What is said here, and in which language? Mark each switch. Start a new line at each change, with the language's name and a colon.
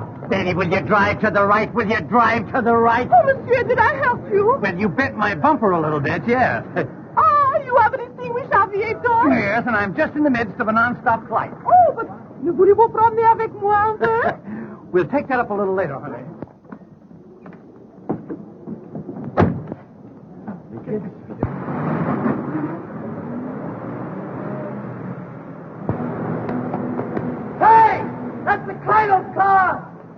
English: Danny, will you drive to the right? Will you drive to the right? Oh, monsieur, did I help you? Well, you bent my bumper a little bit, yes. Oh, you haven't extinguished aviator? Yes, and I'm just in the midst of a non-stop flight. Oh, but
French: ne voulez-vous promener avec moi un peu?
English: We'll take that up a little later, honey. Hey! That's the Caldwell car!